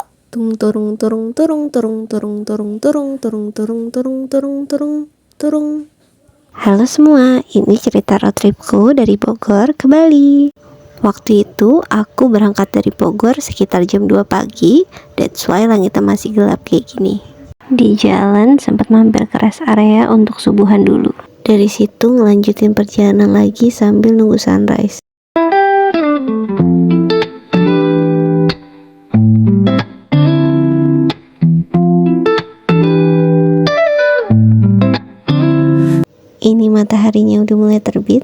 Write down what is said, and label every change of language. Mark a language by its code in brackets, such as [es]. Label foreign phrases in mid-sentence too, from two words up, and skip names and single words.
[id] Tung turung turung turung turung turung turung turung turung turung turung turung turung turung. Halo semua, ini cerita [en] road tripku [id] dari Bogor ke Bali. Waktu itu aku berangkat dari Bogor sekitar jam 2 pagi. [en] That's why [id] langitnya masih gelap kayak gini. Di jalan sempat mampir ke [en] rest area [id] untuk subuhan dulu. Dari situ ngelanjutin perjalanan lagi sambil nunggu sunrise. Ini mataharinya udah mulai terbit.